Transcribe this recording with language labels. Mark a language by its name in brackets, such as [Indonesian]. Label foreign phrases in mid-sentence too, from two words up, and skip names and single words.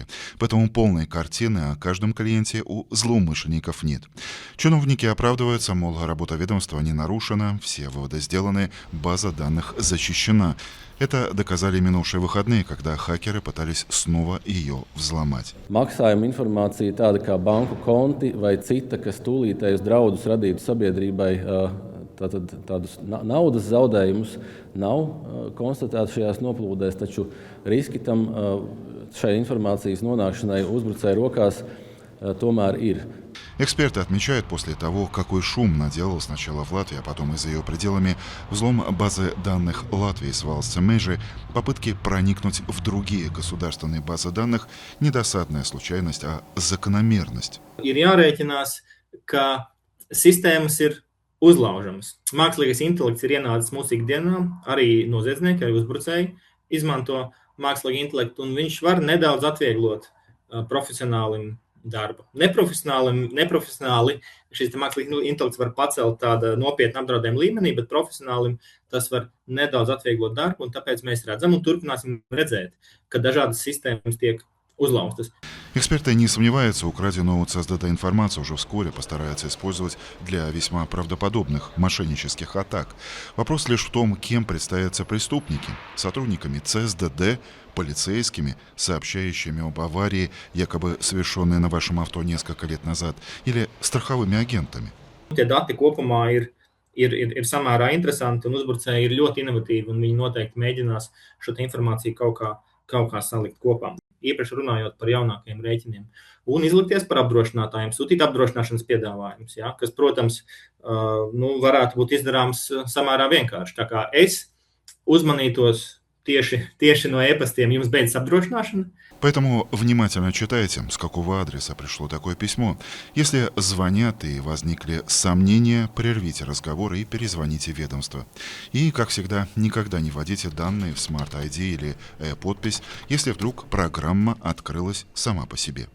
[Russian] Поэтому полной картины о каждом клиенте у злоумышленников нет. Чиновники оправдываются, мол, работа ведомства не нарушена, все выводы сделаны, база данных защищена. Это доказали минувшие выходные, когда хакеры пытались снова ее взломать. [Latvian] Maksājuma informācija tāda kā banku konti vai cita, kas tūlītējus draudus radītu sabiedrībai, tādus naudas zaudējumus, nav konstatēti šajās noplūdēs, taču riski tam šai informācijas nonākšanai uzbrucēju rokās tomēr ir. [Russian] Эксперты отмечают, после того, какой шум наделал сначала в Латвии, а потом и за ее пределами взлом базы данных Латвии с [Latvian] valsts meži, [Russian] попытки проникнуть в другие государственные базы данных – недосадная случайность, а закономерность. [Latvian] Ir jārēķinās, ka sistēmas ir uzlaužamas. Mākslīgais intelekts ir ienācis mūsu ikdienā, arī noziedznieki, arī uzbrucēji izmanto mākslīgo intelektu, un viņš var nedaudz atvieglot profesionālim darbu. Neprofesionāli šis mākslīgais intelekts var pacelt tāda nopietna apdraudējuma līmenī, bet profesionālim tas var nedaudz atvieglot darbu, un tāpēc mēs redzam un turpināsim redzēt, ka dažādas sistēmas tiek uzlauztas. [Russian] Эксперты не сомневаются, украденную у ЦСДД информацию уже вскоре постараются использовать для весьма правдоподобных мошеннических атак. Вопрос лишь в том, кем представятся преступники: сотрудниками ЦСДД, полицейскими, сообщающими об аварии, якобы совершенной на вашем авто несколько лет назад, или страховыми агентами. [Latvian] Tie dati kopumā ir samērā interesanti, un uzbrucēji ir ļoti inovatīvi, un viņi noteikti mēģinās šo informāciju kaut kā salikt kopā. Īpaši runājot par jaunākajiem rēķiniem, un izlikties par apdrošinātājiem, sūtīt apdrošināšanas piedāvājumus, ja, kas, protams, varētu būt izdarāms samērā vienkārši. Tā kā es uzmanītos tieši no e-pastiem, jums beidzas apdrošināšana. [Russian] Поэтому внимательно читайте, с какого адреса пришло такое письмо. Если звонят и возникли сомнения, прервите разговор и перезвоните в ведомство. И, как всегда, никогда не вводите данные в Smart ID или подпись, если вдруг программа открылась сама по себе.